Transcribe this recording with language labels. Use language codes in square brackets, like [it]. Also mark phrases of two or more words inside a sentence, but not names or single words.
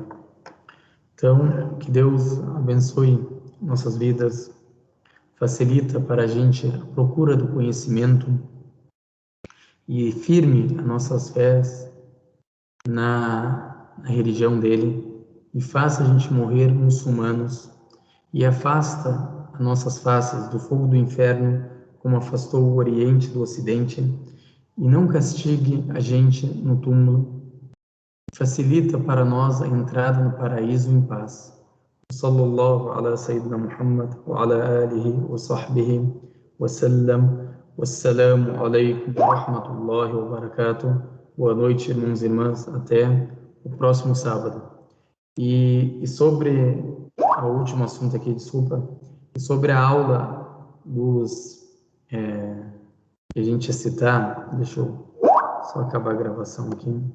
[pt] Então, que Deus abençoe nossas vidas, facilita para a gente a procura do conhecimento e firme as nossas fés na religião dele e faça a gente morrer muçulmanos e afasta as nossas faces do fogo do inferno, como afastou o Oriente do Ocidente, e não castigue a gente no túmulo. Facilita para nós a entrada no paraíso em paz. [ar] صلى الله على سيدنا محمد وعلى آله وصحبه وسلم. والسلام عليكم ورحمة الله وبركاته. [pt] Boa noite, irmãos e irmãs. Até o próximo sábado. E sobre o último assunto aqui, desculpa, e sobre a aula que a gente ia citar, deixa eu só acabar a gravação aqui.